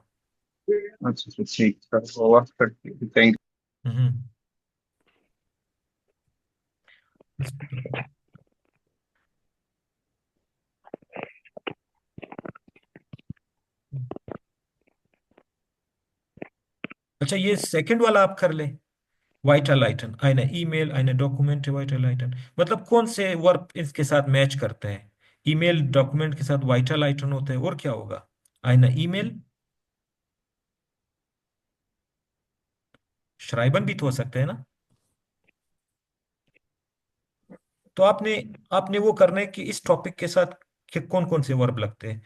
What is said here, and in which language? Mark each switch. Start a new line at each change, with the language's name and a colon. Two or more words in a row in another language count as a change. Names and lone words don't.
Hindi: अच्छा अच्छा, ठीक सर, थैंक हम्म। अच्छा, ये सेकंड वाला आप कर ले,
German: weiterleiten, eine E-Mail, eine Dokumente weiterleiten,
Hindi: मतलब कौन से वर्ब इसके साथ मैच करते हैं?
English: email document
Hindi: के साथ weiterleiten होता है, और क्या होगा?
German: eine E-Mail,
Hindi: schreiben भी तो हो सकते हैं ना? तो आपने आपने वो करना है कि इस टॉपिक के साथ के कौन कौन से वर्ब लगते हैं।